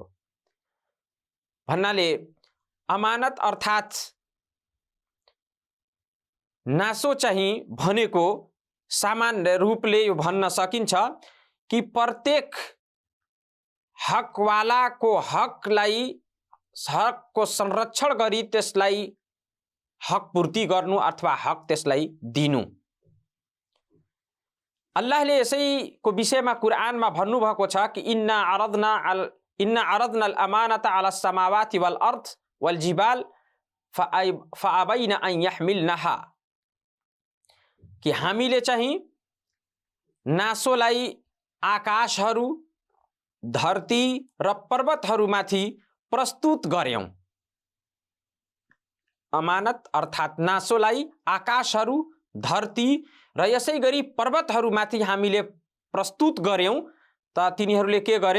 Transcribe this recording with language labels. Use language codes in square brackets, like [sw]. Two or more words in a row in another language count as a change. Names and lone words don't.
[ne] भन्नाले अमानत अर्थात् नासो चाहिँ भनेको सामान्य रूपले यो भन्न सकिन्छ कि प्रत्येक हकवालाको हकको संरक्षण गरी त्यसलाई हक पूर्ति गर्नु अथवा हक त्यसलाई दिनु। अल्लाहले यसैको विषयमा कुरआनमा भन्नुभएको छ कि [ar] إنا عرضنا الأمانة على السماوات والأرض والجبال فأبين أن يحملنها, [ne] कि हामीले चाहिँ नासोलाई आकाशहरू, धरती र पर्वतहरूमाथि प्रस्तुत गर्यौं। अमानत अर्थात् नासोलाई आकाशहरू, धरती र यसै गरी पर्वतहरूमाथि हामीले प्रस्तुत गर्यौं त तिनीहरूले के गरे?